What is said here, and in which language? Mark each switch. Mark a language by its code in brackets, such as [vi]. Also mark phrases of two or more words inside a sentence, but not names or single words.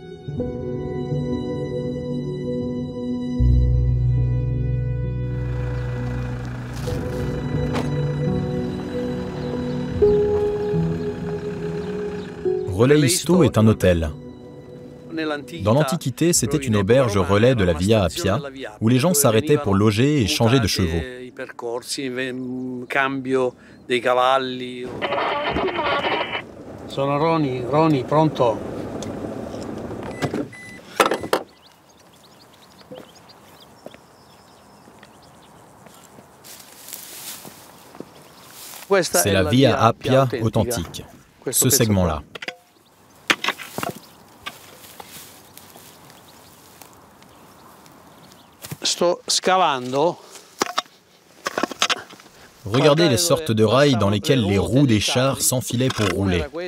[fr] Relais Isto est un hôtel. Dans l'Antiquité, c'était une auberge relais de la Via Appia, où les gens s'arrêtaient pour loger et changer de chevaux. [it] Sono Roni, pronto? [fr] C'est la Via Appia authentique, ce segment-là. Regardez les sortes de rails dans lesquels les roues des chars s'enfilaient pour rouler.